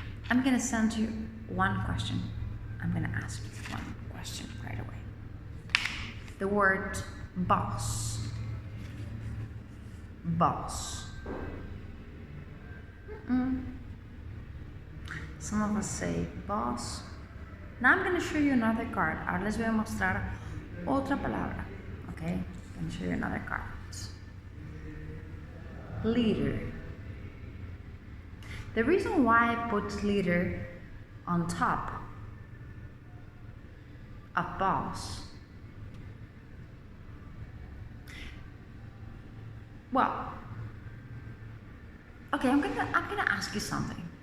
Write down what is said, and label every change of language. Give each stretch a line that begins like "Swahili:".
English: I'm going to send you one question. I'm going to ask you one question right away. The word boss. Boss. Some of us say boss, Now I'm going to show you another card.
Spanish: Ahora les voy a mostrar otra palabra.
English: Okay? I'm going to show you another card. Leader. The reason why I put leader on top of boss, well, okay, I'm gonna ask you something.